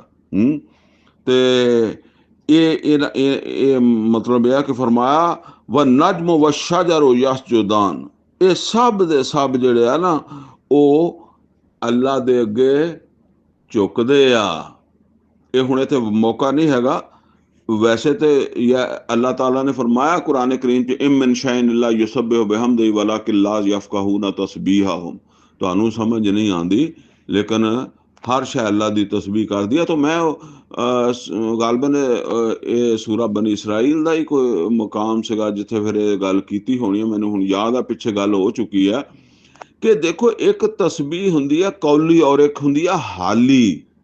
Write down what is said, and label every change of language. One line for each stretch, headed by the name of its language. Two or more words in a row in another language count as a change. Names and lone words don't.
Punjabi: ਤੇ ਇਹ ਮਤਲਬ ਇਹ ਕਿ ਫਰਮਾਇਆ
Arabic: والنجم والشجر يسجدان,
Punjabi: ਇਹ ਸਭ ਦੇ ਸਭ ਜਿਹੜੇ ਆ ਨਾ ਉਹ ਅੱਲਾ ਦੇ ਅੱਗੇ ਝੁਕਦੇ ਆ। ਇਹ ਹੁਣ ਇੱਥੇ ਮੌਕਾ ਨਹੀਂ ਹੈਗਾ, ਵੈਸੇ ਤੇ ਅੱਲਾਹ ਤਾਲਾ ਨੇ ਫਰਮਾਇਆ ਕੁਰਾਨ ਕਰੀਮ 'ਚ
Arabic: إن من شيء إلا يسبح بحمده ولكن لا يفقهون تسبيحهم,
Punjabi: ਤੁਹਾਨੂੰ ਸਮਝ ਨਹੀਂ ਆਉਂਦੀ ਲੇਕਿਨ ਹਰ ਸ਼ੈ ਅੱਲਾ ਦੀ ਤਸਬੀਹ ਕਰਦੀ ਹੈ। ਤਾਂ ਮੈਂ ਗਾਲਬਨ ਇਹ ਸੂਰਾ ਬਨੀ ਇਸਰਾਈਲ ਦਾ ਹੀ ਕੋਈ ਮੁਕਾਮ ਸੀਗਾ ਜਿੱਥੇ ਫਿਰ ਇਹ ਗੱਲ ਕੀਤੀ ਹੋਣੀ ਹੈ, ਮੈਨੂੰ ਹੁਣ ਯਾਦ ਆ, ਪਿੱਛੇ ਗੱਲ ਹੋ ਚੁੱਕੀ ਹੈ ਕਿ ਦੇਖੋ ਇੱਕ ਤਸਬੀਹ ਹੁੰਦੀ ਹੈ ਕੌਲੀ ਔਰ ਇੱਕ ਹੁੰਦੀ ਹੈ ਹਾਲੀ।